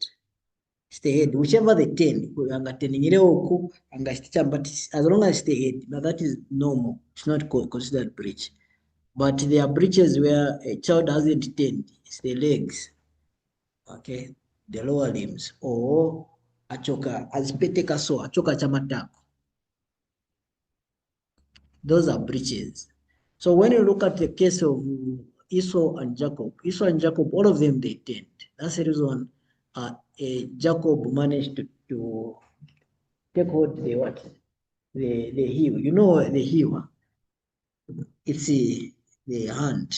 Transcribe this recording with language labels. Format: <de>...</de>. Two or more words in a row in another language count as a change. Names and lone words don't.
<en>It's the head, whichever the ten, but as long as it's the head, now that is normal. It's not considered breach. But there are breaches where a child hasn't tend, it's the legs, okay, the lower limbs, or</en> <ny>achoka, azipeteka</ny> <en>so,</en> <ny>achoka chamatako.</ny> <en>Those are breaches. So when you look at the case of Esau and Jacob, all of them, they tend. That's the reason Jacob managed to take hold the what? The heel. You know the heel. It's the hand.</en>